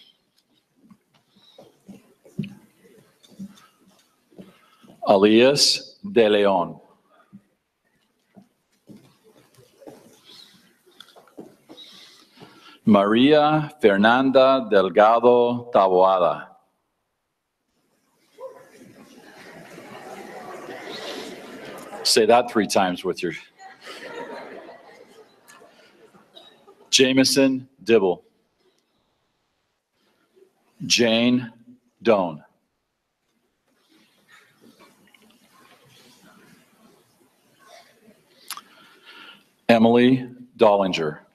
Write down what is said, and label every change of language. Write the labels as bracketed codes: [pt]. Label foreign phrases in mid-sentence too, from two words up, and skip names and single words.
[en] Elias De Leon. Maria Fernanda Delgado Taboada. Say that 3 times with your... Jameson Dibble. Jane Doan. Emily Dollinger.